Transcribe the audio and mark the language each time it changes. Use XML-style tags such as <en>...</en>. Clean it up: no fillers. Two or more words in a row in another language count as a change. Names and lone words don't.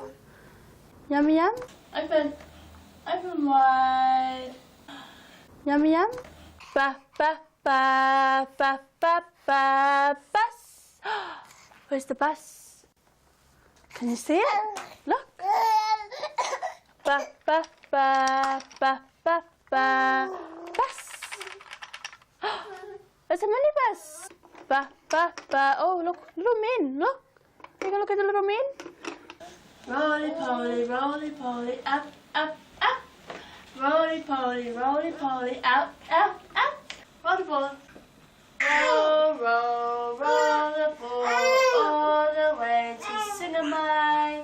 <en>Yummy yum? Open. Open wide. Yummy yum? Ba ba ba ba ba ba bus. Where's the bus? Can you see it? Look. Ba ba ba ba ba ba bus. It's a minibus. Ba ba ba. Oh look, little men. Look. You can look at the little men. Roly poly, up up up. Roly poly, out out out. Roll the ball. Roll the ball all the way to Singamai.</en>